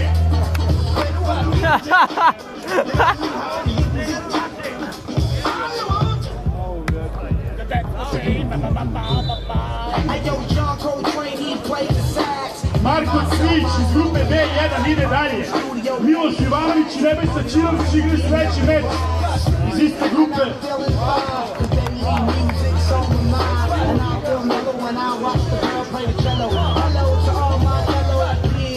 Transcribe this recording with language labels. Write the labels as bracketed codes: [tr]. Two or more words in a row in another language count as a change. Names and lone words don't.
[sr] Marko Cvić iz grupe B1 ide dalje. Miloš Ivanović i Nebojša Ćirović igraju sledeći meč iz iste grupe. [en] And I feel mellow when I watch the girl play the cello. Hello to all my fellow